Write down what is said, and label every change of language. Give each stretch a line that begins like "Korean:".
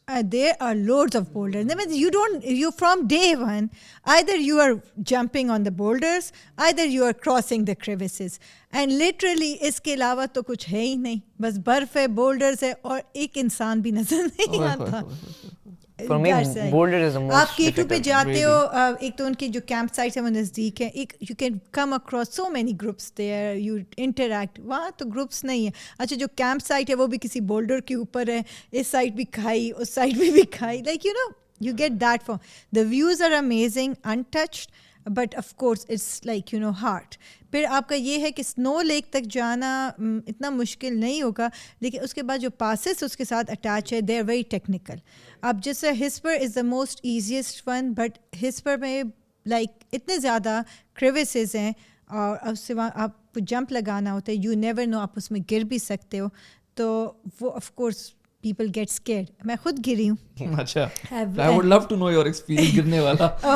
English: there are loads of boulders. That means you from day one, either you are jumping on the boulders, either you are crossing the crevices. And literally
Urdu: اس کے علاوہ تو کچھ ہے ہی نہیں, بس برف ہے, بولڈرز ہے, اور ایک انسان بھی نظر نہیں آتا. آپ K2 پہ جاتے ہو, ایک تو ان کی جو کیمپ سائٹس ہیں وہ نزدیک ہیں, ایک
English: You can come across so many groups there, you interact.
Urdu: وہاں تو گروپس نہیں ہیں. اچھا, جو کیمپ سائٹ ہے وہ بھی کسی بولڈر کے اوپر ہے, اس سائڈ بھی کھائی, اس سائڈ میں بھی کھائی,
English: Like you know you get that farm. The views are amazing, untouched, but of course it's like you know hard.
Urdu: پھر آپ کا یہ ہے کہ سنو لیک تک جانا اتنا مشکل نہیں ہوگا, لیکن اس کے بعد جو پاسز اس کے ساتھ اٹیچ ہے
English: They are very technical.
Urdu: اب جیسے
English: whisper is the most easiest one,
Urdu: but Hispar میں لائک اتنے زیادہ کریوسز ہیں, اور اس سے آپ کو جمپ لگانا ہوتا ہے,
English: you never know,
Urdu: آپ اس میں گر بھی سکتے ہو. تو وہ
English: Of course people get scared.
Urdu: میں خود گری ہوں.
English: اچھا, I would love to know your experience
Urdu: گرنے والا.